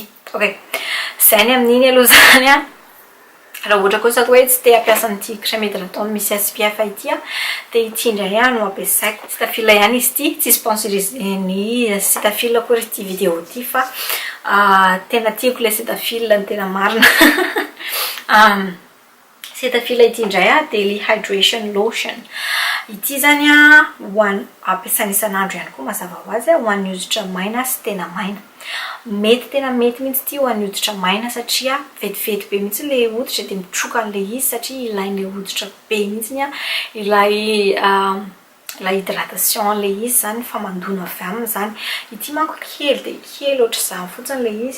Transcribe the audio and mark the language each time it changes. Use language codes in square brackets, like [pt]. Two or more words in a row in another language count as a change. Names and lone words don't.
[mg] ok zay ny amin'iny aloha zany raha ohatra kosa hoe tsy te hampiasa an'ity [fr] crème hydratante [mg] misy SPF ity dia ity indray no ampiasaiko Cetaphil ihany izy ity tsy sponsoriseny Cetaphil akory ity vidéo ity fa tena tiako le Cetaphil ny tena marina Cetaphil ity indray [en] daily hydration lotion [mg] ity zany ampiasaina isan'andro ihany koa mazava ho azy ho an'ny hoditra maina sy tena maina tena mety mihitsy ity ho an'ny hoditra maina satria vetivety be mihitsy le hoditra dia mitroka an'le izy satria ilain'le hoditra be mihitsy ilay hydratation le izy zany fa mandona avy aminy zany ity manko kely dia kely ohatra izany fotsiny le izy